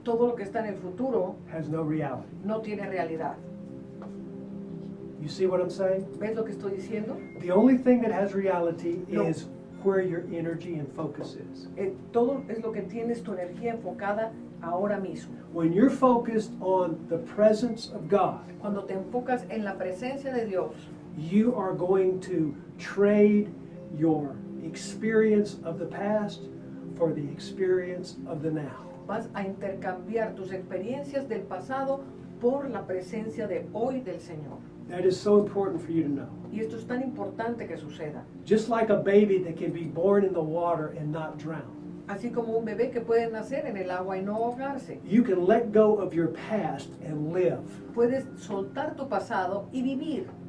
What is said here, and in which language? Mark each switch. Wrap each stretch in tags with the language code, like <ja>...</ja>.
<es>todo lo que está en el futuro,</es> <en>has no reality.</en> <es>no tiene realidad.</es> <en>You see what I'm saying?</en> <es>¿Ves lo que estoy diciendo?</es> <en>The only thing that has reality</en> <es>No.</es> <en>is where your energy and focus is.</en> <es>Todo es lo que tienes tu energía enfocada ahora mismo.</es> <en>When you're focused on the presence of God,</en> <es>Cuando te enfocas en la presencia de Dios,</es> <en>you are going to trade your experience of the past for the experience of the now.</en> <es>vas a intercambiar tus experiencias del pasado por la presencia de hoy del Señor.</es> <en>That is so important for you to know.</en> <es>Y esto es tan importante que suceda.</es> <en>Just like a baby that can be born in the water and not drown.</en> <es>Así como un bebé que puede nacer en el agua y no ahogarse.</es> <en>You can let go of your past and live.</en> <es>Puedes soltar tu pasado y vivir.</es>